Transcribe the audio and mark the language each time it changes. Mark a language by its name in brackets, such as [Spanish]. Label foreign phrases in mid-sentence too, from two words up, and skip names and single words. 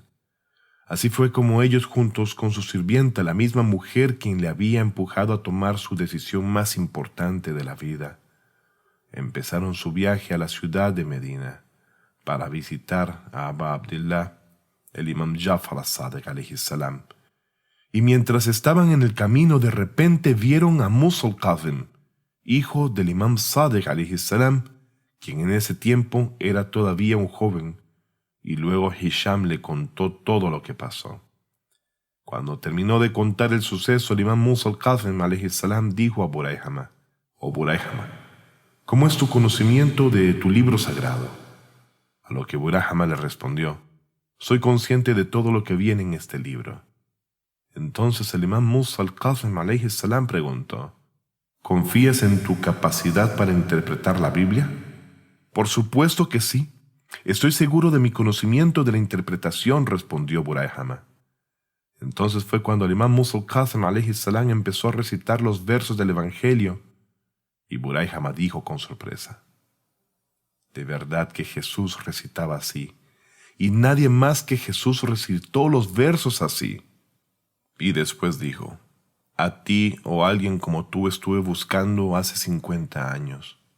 [Spanish] Así fue como ellos, juntos con su sirvienta, la misma mujer quien le había empujado a tomar su decisión más importante de la vida, empezaron su viaje a la ciudad de Medina para visitar a Aba Abdillah, el Imam Jafar as-Sadiq [Arabic] عليه السلام. [Spanish] Y mientras estaban en el camino, de repente vieron a Musa al-Kazim, hijo del Imam Sadiq [Arabic] عليه السلام, [Spanish] quien en ese tiempo era todavía un joven, y luego Hisham le contó todo lo que pasó. Cuando terminó de contar el suceso, el Imam Musa al-Kazim [Arabic] عليه السلام [Spanish] dijo a Buray Hama: «Oh Buray Hama, ¿cómo es tu conocimiento de tu libro sagrado?». A lo que Buray Hama le respondió: «Soy consciente de todo lo que viene en este libro». Entonces el Imam Musa al-Kazim [Arabic] عليه السلام [Spanish] preguntó: «¿Confías en tu capacidad para interpretar la Biblia?». «Por supuesto que sí. Estoy seguro de mi conocimiento de la interpretación», respondió Buray Hama. Entonces fue cuando el Imam Musa al-Kazim [Arabic] عليه السلام [Spanish] empezó a recitar los versos del Evangelio, y Buray Hama dijo con sorpresa: «De verdad que Jesús recitaba así, y nadie más que Jesús recitó los versos así». Y después dijo: «A ti o a alguien como tú estuve buscando hace 50 años».